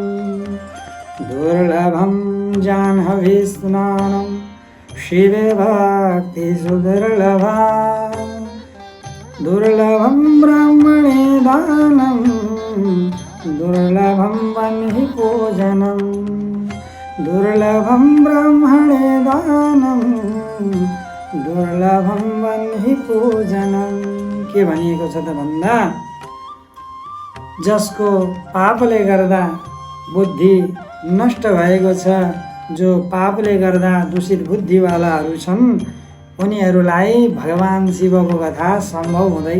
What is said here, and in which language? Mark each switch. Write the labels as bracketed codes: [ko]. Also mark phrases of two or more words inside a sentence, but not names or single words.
[sa] दुर्लभं जाह्नवी स्नानं शिवे भक्ति सुदुर्लभा दुर्लभं ब्राह्मणे दानं दुर्लभं वह्नि पूजनं दुर्लभं ब्राह्मणे दानं दुर्लभम वह्नि पूजनम। [ne] के भनिएको छ त भन्दा, जसको पापले गर्दा बुद्धि नष्ट भएको छ, जो पापले गर्दा दूषित बुद्धिवालाहरू छन्, उनीहरूलाई भगवान शिवको कथा सम्भव हुँदैन।